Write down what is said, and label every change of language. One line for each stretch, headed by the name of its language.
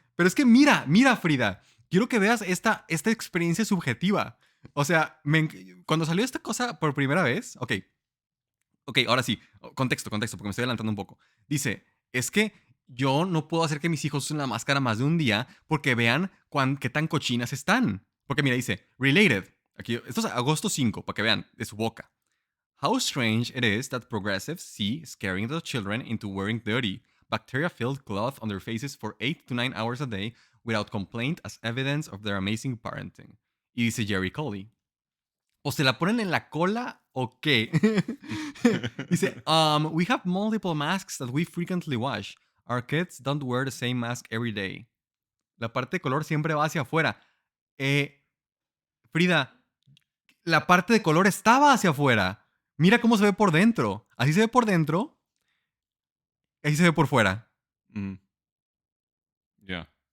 Spanish: Pero es que mira, Frida, quiero que veas esta experiencia subjetiva. O sea, cuando salió esta cosa por primera vez, ok, Ok, ahora sí, contexto, porque me estoy adelantando un poco. Dice, es que yo no puedo hacer que mis hijos usen la máscara más de un día porque vean qué tan cochinas están. Porque mira, dice, related. Aquí, esto es agosto 5, para que vean, de su boca.
English: How strange it is that progressives see scaring the children into wearing dirty, bacteria-filled cloth on their faces for 8 to 9 hours a day without complaint as evidence of their amazing parenting.
Spanish: Y dice Jerry Colley, ¿o se la ponen en la cola o qué? Dice,
English: we have multiple masks that we frequently wash. Our kids don't wear the same mask every day.
Spanish: La parte de color siempre va hacia afuera. Frida, la parte de color estaba hacia afuera. Mira cómo se ve por dentro. Así se ve por dentro. Así se ve por fuera. Ya.